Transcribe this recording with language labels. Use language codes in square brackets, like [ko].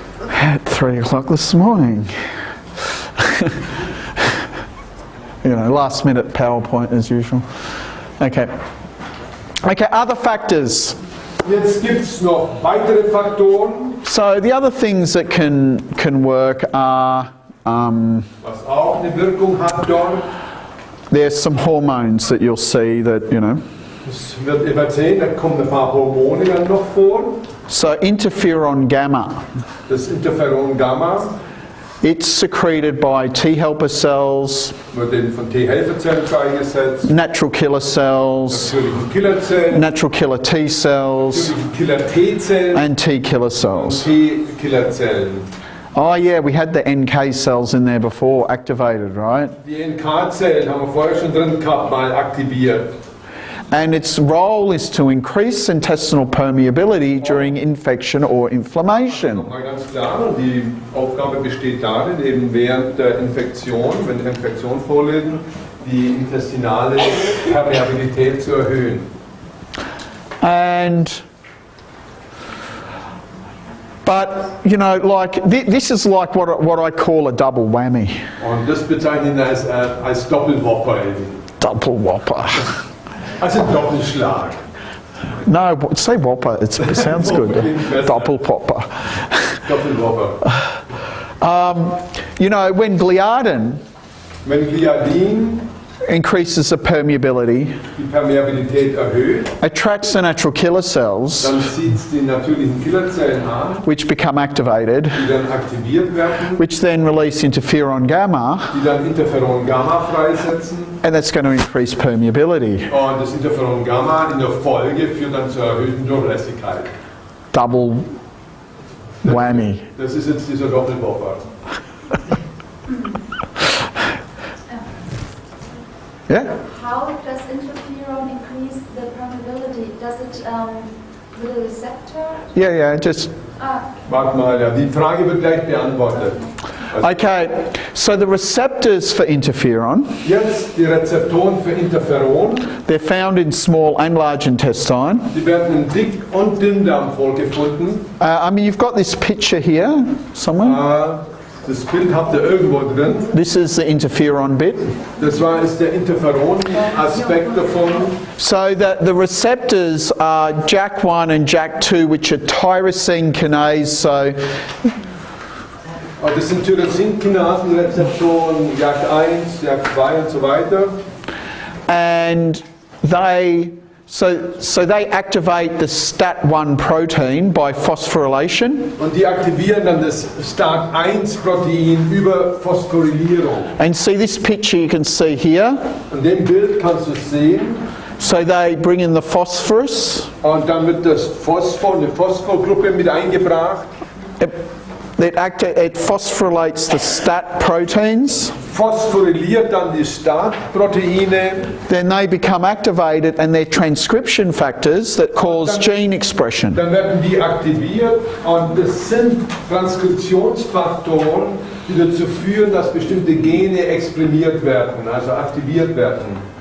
[en] At 3 o'clock this morning. You know, last minute PowerPoint as usual. Okay. Okay, other factors. [de] Jetzt gibt es noch weitere Faktoren. [en] So the other things that can work are [de] Was auch eine Wirkung hat dort. [en] there's some hormones that you'll see that, you know. [de] Es wird übersehen, da kommen ein paar Hormone dann noch vor. [en] So Interferon gamma. [de] Das Interferon Gamma [en] It's secreted by T helper cells, [de] wird eben von T-Helferzellen freigesetzt. [en] natural killer cells, [de] Natürlichen Killerzellen, [en] natural killer T cells, [de] natürlichen Killer-T-Zellen [en] and T killer [de] und [en] cells. [de] T-Killerzellen. [en] Oh yeah, we had the NK cells in there before, activated, right? [de] Die NK-Zellen haben wir vorher schon drin gehabt, mal aktiviert. [en] And its role is to increase intestinal permeability during infection or inflammation. [de] Nochmal ganz klar, und die Aufgabe besteht darin, eben während der Infektion, wenn eine Infektion vorliegt, die intestinale Permeabilität zu erhöhen. [en] But, you know, like, this is like what I call a double whammy. [de] Und das bezeichnen wir als Doppelwhopper eben. [en] Double whopper. [de] Also Doppelschlag. [en] No, say whopper, it sounds good. Double whopper. [de] Doppelwhopper. [en] You know, when Gliadin [de] Wenn Gliadin [en] increases the permeability, [de] die Permeabilität erhöht, [en] attracts the natural killer cells, [de] dann zieht es die natürlichen Killerzellen an, [en] which become activated, [de] die dann aktiviert werden, [en] which then release interferon gamma, [de] die dann Interferon Gamma freisetzen. [en] and that's going to increase permeability. [de] Und das Interferon Gamma in der Folge führt dann zur erhöhten Durchlässigkeit. [en] Double whammy. [de] Das ist jetzt dieser Doppelwhopper. [en] Yeah? How does interferon increase the permeability? Does it with a receptor? Yeah, just... [de] Warte mal, ja, die Frage wird gleich beantwortet. Also [en] Okay, so the receptors for interferon, [de] jetzt die Rezeptoren für Interferon, [en] they're found in small and large intestine. [de] die werden im Dick- und Dünndarm vorgefunden. [en] I mean, you've got this picture here somewhere. [de] Das Bild habt ihr irgendwo drin. [en] This is the interferon bit. [de] Das ist der Interferon-Aspekt davon. [en] So the receptors are JAK1 and JAK2, which are tyrosine kinase. So [de] Das sind Tyrosinkinase-Rezeptoren, JAK1, JAK2 und so weiter. [en] and they So they activate the STAT1 protein by phosphorylation. [de] Und die aktivieren dann das STAT1-Protein über Phosphorylierung. [en] And see this picture you can see here. [de] In dem Bild kannst du sehen. [en] So they bring in the phosphorus. [de] Und dann wird das Phosphor, eine Phosphorgruppe mit eingebracht. [en] It phosphorylates the STAT proteins. [de] Phosphoryliert dann die STAT-Proteine. [en] Then they become activated and they're transcription factors that cause gene expression. [de] Dann werden die aktiviert und das sind Transkriptionsfaktoren, die dazu führen, dass bestimmte Gene exprimiert werden, also aktiviert werden.